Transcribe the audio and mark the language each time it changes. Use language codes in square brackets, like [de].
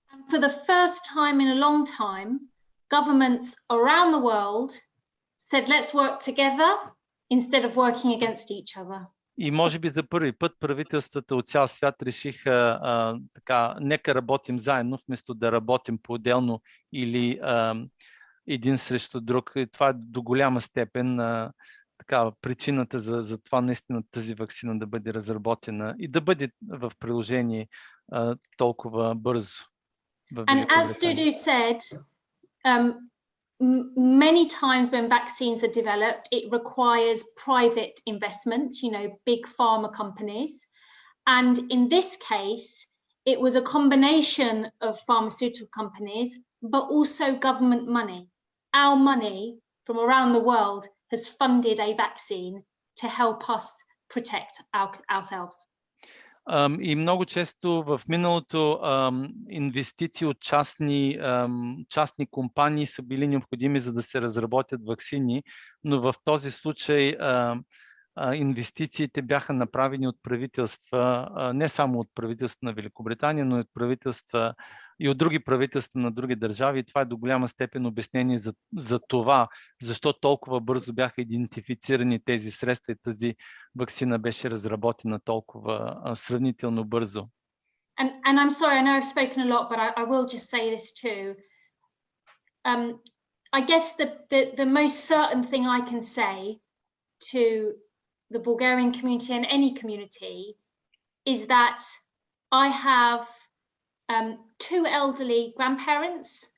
[en] For the first time in a long time, governments around the world said let's work together instead of working against each other. [bg] И може би за първи път правителствата от цял свят решиха нека работим заедно, вместо да работим по-отделно или един срещу друг. И това е до голяма степен причината за това наистина тази ваксина да бъде разработена и да бъде в приложение толкова бързо. [en] And as Dudu said, many times when vaccines are developed, it requires private investment, big pharma companies. And in this case, it was a combination of pharmaceutical companies, but also government money. Our money from around the world has funded a vaccine to help us protect ourselves. [bg] И много често в миналото инвестиции от частни компании са били необходими, за да се разработят ваксини, но в този случай инвестициите бяха направени от правителства, не само от правителството на Великобритания, но и от правителства и от други правителства на други държави. И това е до голяма степен обяснение за това, защо толкова бързо бяха идентифицирани тези средства и тази ваксина беше разработена толкова сравнително бързо. [en] And I'm sorry, I know I've spoken a lot, but I will just say this too. I guess the most certain thing I can say to the Bulgarian community and any community is that I have two elderly grandparents.